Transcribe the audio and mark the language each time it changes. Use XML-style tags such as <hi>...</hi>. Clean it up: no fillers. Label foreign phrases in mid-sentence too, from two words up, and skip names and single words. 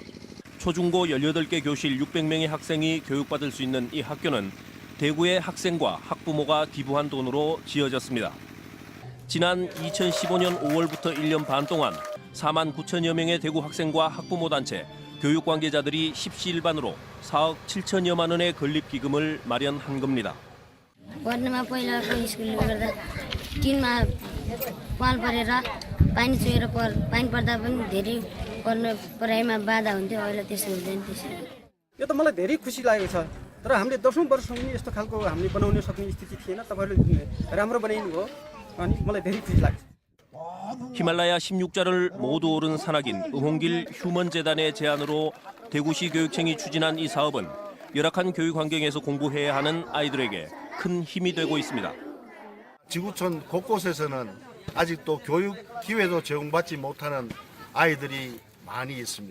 <ko>초중고 18개 교실 600명의 학생이 교육받을 수 있는 이 학교는 대구의 학생과 학부모가 기부한 돈으로 지어졌습니다. 지난 2015년 5월부터 1년 반 동안 4만 9천여 명의 대구 학생과 학부모 단체, 교육 관계자들이 십시일반으로 4억 7천여만 원의 건립 기금을 마련한 겁니다.</ko> <ne>पढ्नमा पहिलाको स्कुलले गर्दा टिनमा पाल परेर पानी चुहेर पानी पर्दा पनि धेरै पढाइमा बाधा हुन्थ्यो अहिले त्यसो हुँदैन त्यसरी यो त मलाई धेरै खुसी लागेको छ तर हामीले 10औं वर्षसम्म पनि यस्तो खालको हामीले बनाउन सक्ने स्थिति थिएन तपाईहरुले राम्रो बनाइनु भयो अनि मलाई धेरै खुसी लाग्छ.</ne> <ko>히말라야 16자를 모두 오른 산악인 음홍길 휴먼 재단의 제안으로 대구시 교육청이 추진한 이 사업은 열악한 교육 환경에서 공부해야 하는 아이들에게 큰 힘이 되고 있습니다. 지구촌 곳곳에서는 아직도 교육 기회도 제공받지 못하는 아이들이 많이 있습니다.</ko>